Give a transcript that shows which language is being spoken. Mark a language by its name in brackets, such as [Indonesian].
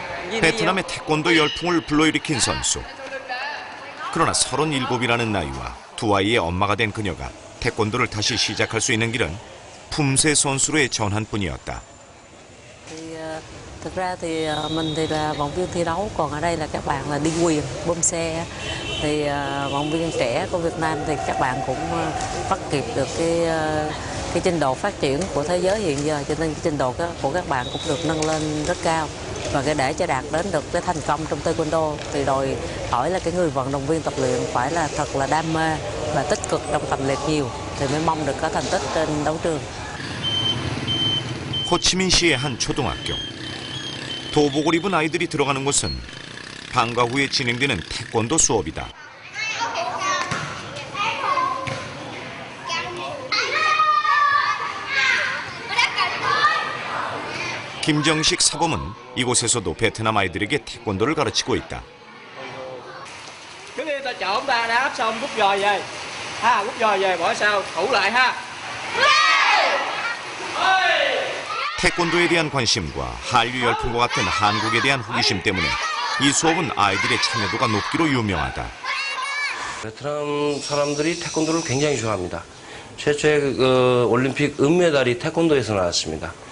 [Korean] 베트남의 태권도 열풍을 불러일으킨 선수. 그러나 37이라는 나이와 두 아이의 엄마가 된 그녀가 태권도를 다시 시작할 수 있는 길은 품새 선수로의 전환뿐이었다. [Vietnamese] Thực ra thì mình thì là vận viên thi đấu, còn ở đây là các bạn là đi quyền, bơm xe. Thì vận viên trẻ của Việt Nam thì các bạn cũng bắt kịp được cái trình độ phát triển của thế giới hiện giờ, cho nên cái trình độ của các bạn cũng được nâng lên rất cao. Và cái để cho đạt đến được cái thành công trong taekwondo thì đòi hỏi là cái người vận động viên tập luyện phải là thật là đam mê và tích cực trong tập luyện nhiều thì mới mong được có thành tích trên đấu trường. [Korean] 호치민시의 한 초등학교. 도복을 입은 아이들이 들어가는 곳은 방과 후에 진행되는 태권도 수업이다. 김정식 사범은 이곳에서도 베트남 아이들에게 태권도를 가르치고 있다. [Vietnamese] Trước khi ta chọn ta đáp xong rút giò về. Ha, rút giò về bỏ sau, thủ lại ha. [Korean] 태권도에 대한 관심과 한류 열풍과 같은 한국에 대한 호기심 때문에 이 수업은 아이들의 참여도가 높기로 유명하다. 베트남 사람들이 태권도를 굉장히 좋아합니다. 최초의 그 올림픽 은메달이 태권도에서 나왔습니다.